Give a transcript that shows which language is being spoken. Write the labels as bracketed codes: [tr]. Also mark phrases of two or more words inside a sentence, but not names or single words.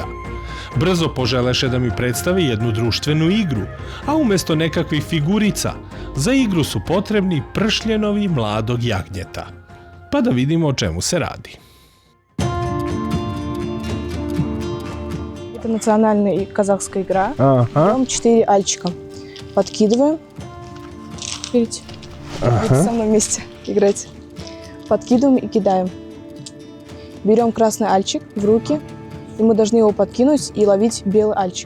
[sr] Brzo poželeše da mi predstavi jednu društvenu igru, a umjesto nekakvih figurica, za igru su potrebni pršljenovi mladog jagnjeta. Pa da vidimo o čemu se radi. [ru] Это национальная казахская игра. Берем 4 альчика, подкидываем. Видите? Будете со мной вместе играть. Подкидываем и кидаем. Берем красный альчик в руки, и мы должны его подкинуть и ловить белый альчик.